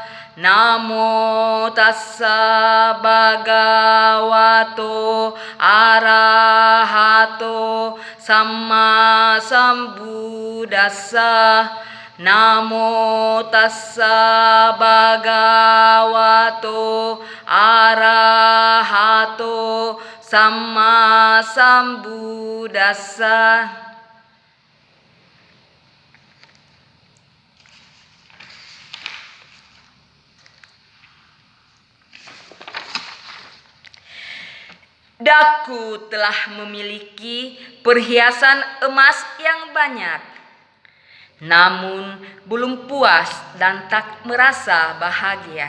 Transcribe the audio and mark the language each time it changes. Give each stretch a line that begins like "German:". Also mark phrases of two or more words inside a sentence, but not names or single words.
Pali: Namo tassa bhagavato arahato samma sambuddhassa. Namo tassa bhagavato arahato samma sambuddhassa.
Indonesian: Daku telah memiliki perhiasan emas yang banyak, namun belum puas dan tak merasa bahagia.